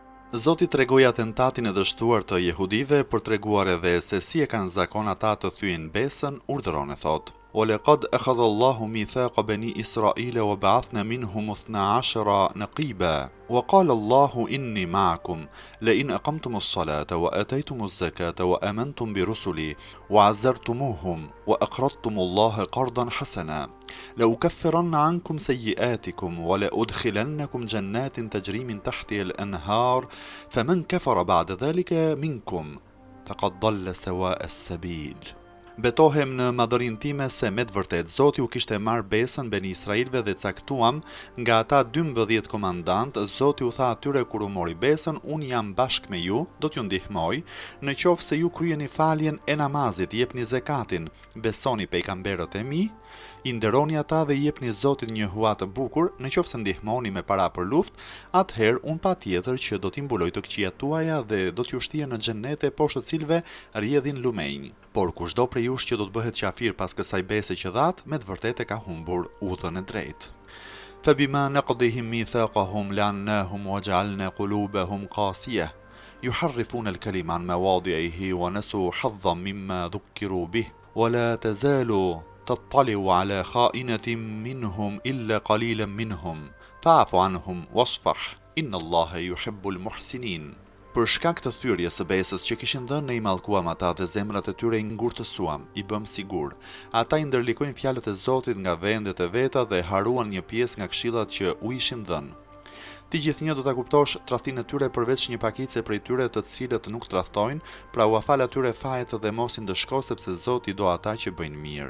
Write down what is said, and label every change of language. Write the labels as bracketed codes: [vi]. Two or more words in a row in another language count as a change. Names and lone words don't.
[sq] Zoti tregoi atentatin e dështuar të jehudive për treguar edhe se si e kanë zakon ata të thyejnë besën, urdhëron e thot. [ar] ولقد أخذ الله ميثاق بني إسرائيل وبعثنا منهم 12 نقيبا وقال الله إني معكم لئن أقمتم الصلاة وآتيتم الزكاة وآمنتم برسلي وعزرتموهم وأقرضتم الله قرضا حسنا لأكفرن عنكم سيئاتكم ولأدخلنكم جنات تجري من تحتها الأنهار فمن كفر بعد ذلك منكم فقد ضل سواء السبيل. [sq] Betohem në madhërinë time se me të vërtet Zoti u kishte marrë besën Beni Israilve dhe caktuam nga ata 12 komandant, Zoti u tha atyre kur u mori besën, unë jam bashkë me ju, do t'ju ndihmoj, në qoftë se ju kryeni faljen e namazit, jepni zekatin, besoni pejgamberët e mi, i nderoni ata dhe jepni Zotit një hua të bukur, në qoftë se ndihmoni me para për luftë, atëherë unë patjetër që do t'i mbuloj të këqijat tuaja dhe do t'ju shtija në xhenete poshtë të cilëve rrjedhin lumenj. Por kushdo prej jush që do të bëhet qafir pas kësaj bese që dhat, me të vërtetë ka humbur udhën e drejtë. [ar] فبما نقضهم ميثاقهم لعناهم وجعلنا قلوبهم قاسية يحرفون الكلم عن مواضعه ونسوا حظا مما ذكروا به ولا تزال تطلع على خائنة منهم إلا قليلا منهم فاعف عنهم واصفح إن الله يحب المحسنين. [sq] Për shkak të thyrjes së besës që kishin dhënë ne i mallkuam ata dhe zemrat e tyre i ngurtësuam, i bëm sigur. Ata i ndërlikojnë fjalët e Zotit nga vendet e veta dhe haruan një pjesë nga këshillat që u ishin dhënë. Ti gjithnjë do ta kuptosh tradhtinë e tyre përveç një pakice prej tyre të cilët nuk tradhtojnë, pra u afal atyre fajet dhe mos i ndëshko sepse Zoti do ata që bëjnë mirë.